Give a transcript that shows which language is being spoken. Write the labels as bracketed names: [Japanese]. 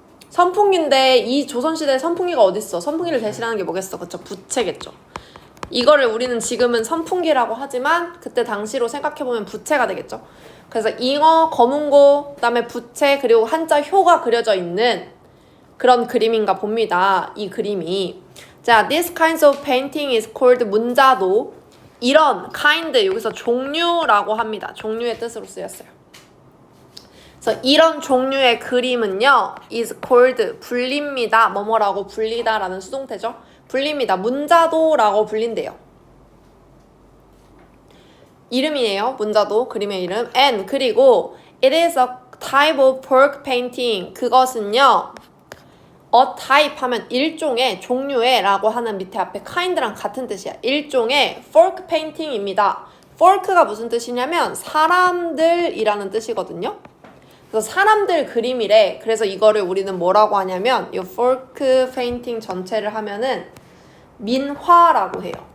[Korean] 선풍기인데 이 조선시대에 선풍기가 어딨어? 선풍기를 대신하는 게 뭐겠어? 그쵸? 부채겠죠. 이거를 우리는 지금은 선풍기라고 하지만 그때 당시로 생각해보면 부채가 되겠죠. 그래서 잉어, 검은고, 그 다음에 부채, 그리고 한자 효가 그려져 있는 그런 그림인가 봅니다. 이 그림이. [English] 자, this kinds of painting is called 문자도. [Korean] 이런 kind, 여기서 종류라고 합니다. 종류의 뜻으로 쓰였어요. 그래서 이런 종류의 그림은요, [English] is called, [Korean] 불립니다. 뭐뭐라고 불리다 라는 수동태죠. 불립니다. 문자도라고 불린대요. 이름이에요. 문자도, 그림의 이름. [English] And, [Korean] 그리고 [English] it is a type of folk painting. [Korean] 그것은요, [English] a type [Korean] 하면 일종의, 종류의 라고 하는 밑에 앞에 kind랑 같은 뜻이야. 일종의 [English] folk painting [Korean] 입니다. folk가 무슨 뜻이냐면 사람들이라는 뜻이거든요. 그래서 사람들 그림이래. 그래서 이거를 우리는 뭐라고 하냐면 이 [English] folk painting [Korean] 전체를 하면은 민화라고 해요.